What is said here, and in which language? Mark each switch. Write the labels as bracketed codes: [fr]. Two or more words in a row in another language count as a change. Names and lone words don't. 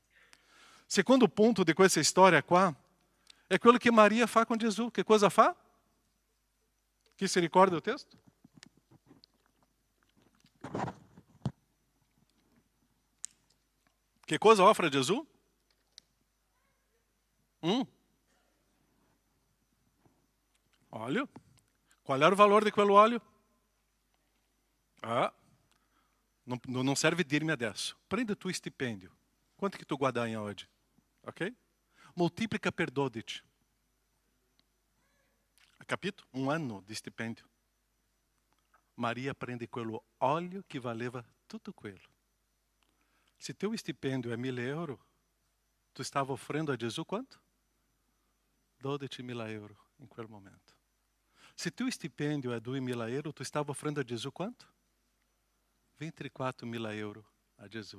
[it] Secondo ponto di questa storia qua, è quello che Maria fa con Gesù. Che cosa fa? Chi si ricorda il testo? Che cosa offre a Gesù? Óleo. [pt] Qual era o valor de quel óleo? [it] Não serve dirmi adesso. Prende tu stipendio. Quanto que tu guadagna oggi? Ok? Moltiplica per 12. Capito? [pt] Um ano de [it] stipendio. Maria prende quello óleo que valeva tutto quello. [pt] Se teu stipendio é 1.000 euro, tu estava oferendo a Gesù quanto? [it] 12.000 euro em quel momento. [pt] Se teu stipendio é 2.000 euro, tu estava oferendo a Gesù quanto? [it] 24.000 euro a Gesù.